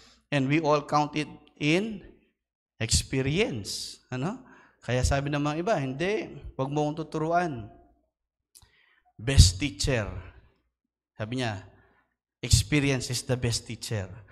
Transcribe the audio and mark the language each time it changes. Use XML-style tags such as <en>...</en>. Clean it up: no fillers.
<en>And we all count it in experience.</en> <tl>Kaya sabi ng mga iba, hindi, wag mo akong tuturuan.</tl> <en>Best teacher.</en> <tl>Sabi niya,</tl> <en>experience is the best teacher.</en>